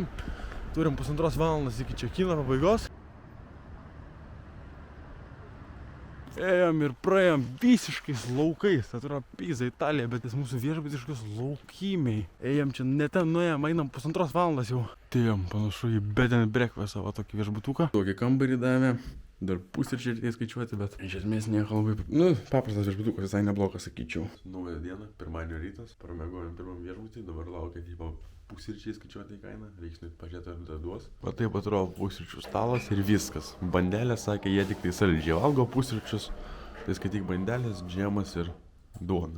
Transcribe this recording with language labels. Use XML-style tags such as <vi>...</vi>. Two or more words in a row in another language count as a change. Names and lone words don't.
<lt>Turim 1,5 valandos iki čekino pabaigos. Ėjom ir praėjom visiškais laukais, tai yra Piza, Italija, bet jis mūsų viešbutis kažkokios laukimiai. Ėjom čia ne ten nuėjom, einam 1,5 valandos jau. Tėjom panašu į</lt> <en>bed and breakfast</en> <lt>savo tokį viešbutuką. Tokį kambarį davė, dar pusryčiai reikia skaičiuoti, bet iš esmės nieko labai... paprastas viešbutukas, visai neblogas, sakyčiau. Nauja diena, pirmadienio rytas, pramegojom pirmam viešbutį, dabar laukia tipo pusryčiai skaičiuoti į kainą, reiks nueit pažiūrėti ar tai duos. Va taip atrodo pusryčių stalas ir viskas. Bandelės, sakė, jie tik tai saldžiai valgo pusryčius, tai skaityk bandelės, džemas ir duona.</lt>